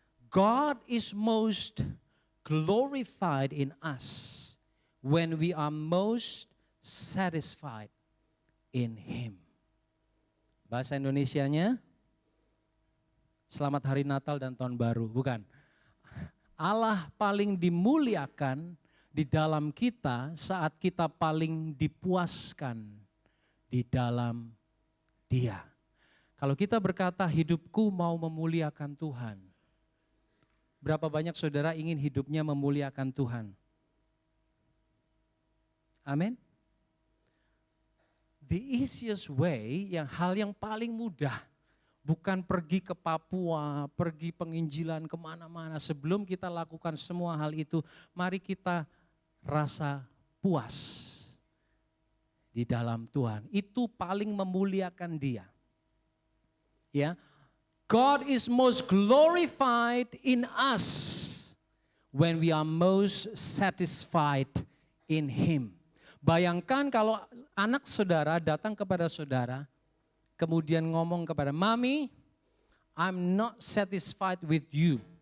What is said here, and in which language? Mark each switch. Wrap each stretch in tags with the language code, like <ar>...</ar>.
<en>God is most glorified in us when we are most satisfied in Him.</en> <id>Bahasa Indonesianya, Selamat Hari Natal dan Tahun Baru, bukan. Allah paling dimuliakan di dalam kita saat kita paling dipuaskan di dalam Dia. Kalau kita berkata hidupku mau memuliakan Tuhan, berapa banyak saudara ingin hidupnya memuliakan Tuhan? Amin.</id> <en>The easiest way,</en> <id>hal yang paling mudah, bukan pergi ke Papua, pergi penginjilan kemana-mana. Sebelum kita lakukan semua hal itu, mari kita rasa puas di dalam Tuhan. Itu paling memuliakan Dia.</id> <en>Ya, God is most glorified in us when we are most satisfied in Him.</en> <id>Bayangkan kalau anak saudara datang kepada saudara, kemudian ngomong kepada, Mami,</id> <en>I'm not satisfied with you.</en>